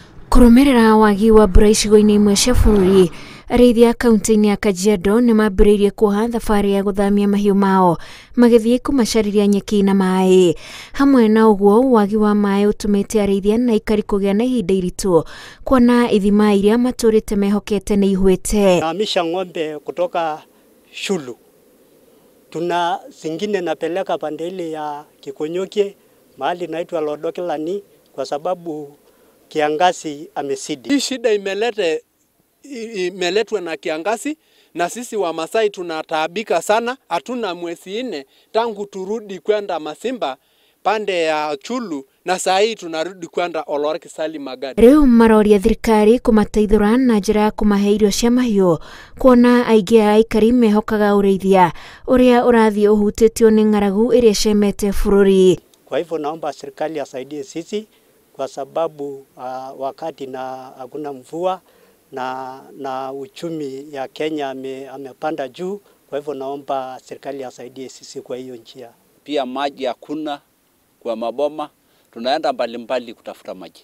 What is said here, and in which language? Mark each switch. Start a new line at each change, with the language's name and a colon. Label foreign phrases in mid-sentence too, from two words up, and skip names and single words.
Kikuyu: Kũrũmĩrĩra wagi wa mbura icigo-inĩ imwe cia bũrũri, arĩithia kaunti-inĩ ya Kajiado nĩ mambĩrĩirie kuoha thabarĩ ya gũthamia mahiũ mao magĩthiĩ kũmacarĩria nyeki na maĩ. Hamwe na ũguo, wagi wa maĩ ũtũmĩte arĩithia na Aikari kũgĩa na ihinda iritũ, kuona ithima iria matũrĩte mehokete nĩ ihwĩte.
Swahili: Nahamisha ng'ombe kutoka shulu. Tuna zingine napeleka pande ile ya Kikonyokie, mahali naitwa Lodokilani, kwa sababu kiangazi amesidi. Hii shida imeletwa na kiangazi, na sisi wa Masai tunataabika sana. Hatuna mwezi 4 tangu turudi kwenda Masimba pande ya Chulu, na saa hii tunarudi kwenda Olorkisali Magadi.
Kikuyu: Rĩu maroria thirikari kũmateithũra na njĩra ya kũmahe irio cia mahiũ, kuona aingĩ a Aikari mehokaga ũrĩithia ũrĩa ũrathiĩ ũhutĩtio nĩ ng'aragu ĩrĩa cemete bũrũri.
Swahili: Kwa hivyo naomba serikali asaidie sisi, kwa sababu wakati na hakuna mvua na uchumi ya Kenya amepanda juu. Kwa hivyo naomba serikali asaidie sisi kwa hiyo njia. Pia maji hakuna kwa maboma, tunaenda mbalimbali kutafuta maji.